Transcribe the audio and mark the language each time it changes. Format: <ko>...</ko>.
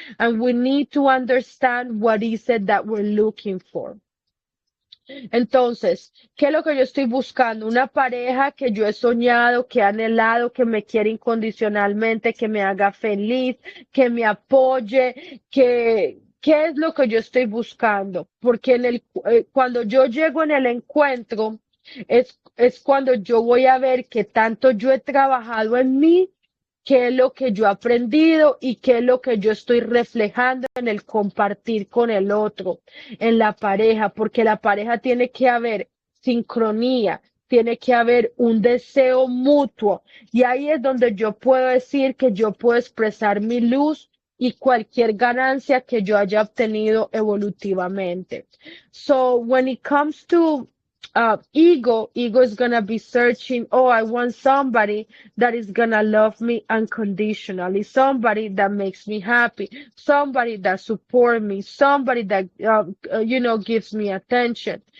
<en>And we need to understand what is it that we're looking for.</en> <es>Entonces, ¿qué es lo que yo estoy buscando? Una pareja que yo he soñado, que he anhelado, que me quiere incondicionalmente, que me haga feliz, que me apoye, ¿qué es lo que yo estoy buscando? Porque cuando yo llego en el encuentro, es es cuando yo voy a ver qué tanto yo he trabajado en mí, qué es lo que yo he aprendido y qué es lo que yo estoy reflejando en el compartir con el otro, en la pareja, porque la pareja tiene que haber sincronía, tiene que haber un deseo mutuo. Y ahí es donde yo puedo decir que yo puedo expresar mi luz y cualquier ganancia que yo haya obtenido evolutivamente.</es> <en>So when it comes to ego is gonna be searching, oh, I want somebody that is gonna love me unconditionally, somebody that makes me happy, somebody that support me, somebody that gives me attention.</en>